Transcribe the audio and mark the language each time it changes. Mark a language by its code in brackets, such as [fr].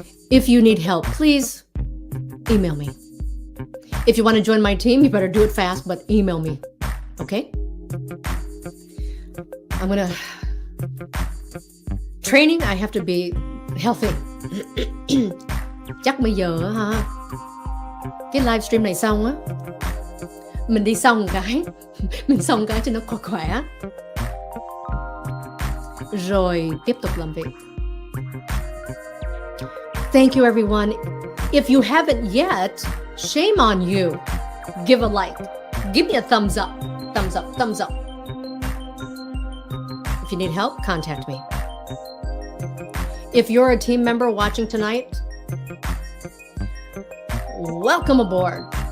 [en] If you need help, please email me. If you want to join my team, you better do it fast, but email me. Okay? I'm gonna... Training, I have to be healthy. [vi] Chắc bây giờ ha, cái livestream này xong á, mình đi xong cái cho nó khỏe, rồi tiếp tục làm việc. [en] Thank you everyone. If you haven't yet, shame on you. Give a like. Give me a thumbs up. Thumbs up. If you need help, contact me. If you're a team member watching tonight, welcome aboard.